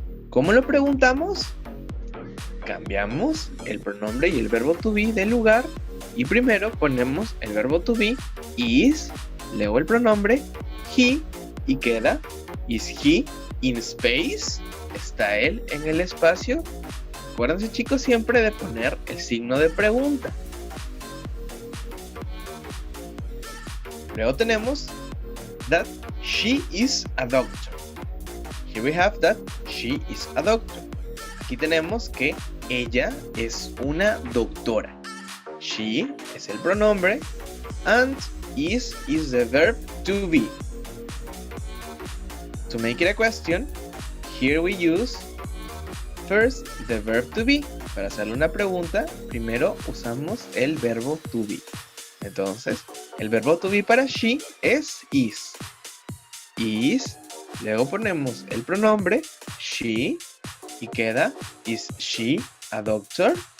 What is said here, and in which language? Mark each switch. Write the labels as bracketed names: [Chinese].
[Spanish] ¿Cómo lo preguntamos? Cambiamos el pronombre y el verbo to be de lugar y primero ponemos el verbo to be, is, luego el pronombre, he, y queda, [English] is he in space? [Spanish] ¿Está él en el espacio? Acuérdense chicos siempre de poner el signo de pregunta. Luego tenemos [English] that she is a doctor. Here we have that she is a doctor. [Spanish] Aquí tenemos que ella es una doctora. [English] She [Spanish] es el pronombre [English] and is the verb to be. To make it a question, here we use first the verb to be. [Spanish] Para hacerle una pregunta, primero usamos el verbo to be. Entonces, el verbo to be para she es is. Is, luego ponemos el pronombre she y queda [English] is she a doctor.